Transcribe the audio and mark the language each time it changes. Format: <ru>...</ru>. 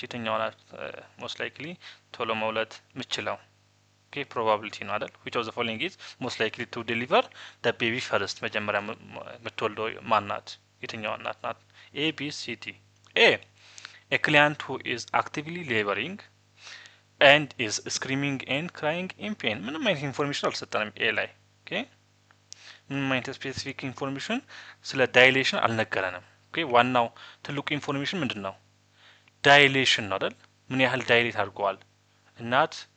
<am>የትኛዋ ናት ሞስት ላይክሊ ቶሎ መውለድ ምችለው? ኦኬ ፕሮባቢሊቲ ነው አይደል?</am> <en>which of the following is most likely to deliver the baby first?</en> <am>መጀመሪያ የምትወልደው ማን ናት? የትኛዋ እናት ናት? ኤ ቢ ሲ ዲ። ኤ</am> <en>a client who is actively laboring and is screaming and crying in pain።</en> <am>ምንም አይነት ኢንፎርሜሽን አልሰጠንም ኤ ላይ። ኦኬ ምንም አይነት ስፔሲፊክ ኢንፎርሜሽን ስለ ዳይሌሽን አልነገረንም። ኦኬ ዋናው ትልቁ ኢንፎርሜሽን ምንድን ነው? ዳይሌሽን ነው አይደል? ምን ያህል ዳይሌት አድርገዋል እናት</am>